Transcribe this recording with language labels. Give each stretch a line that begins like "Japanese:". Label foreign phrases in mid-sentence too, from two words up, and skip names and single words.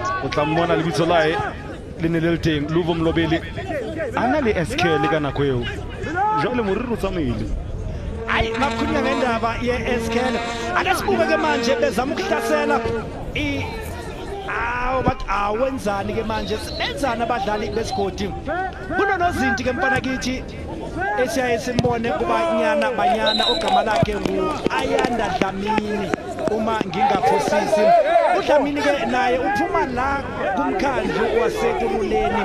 Southern Sotho: tla mmona lebitso la hae le ne le le teng Luvo Mlobeli a na le SK le ka nako eo jwale moriri o tsamaile
Zulu: hayi makhulunywa ngendaba ye-SK ake sibuke ke manje bezama ukuhlasela bathi awenzani ke manje benzani abadlali besigodi kunonozinti ke mfana kithi esiyaye simbone kubanyana banyana ogama lakhe ngu-Ayanda Dlamini uma ngingaphosisi uDlamini ke naye uphuma la kumkhandlu wasekululeni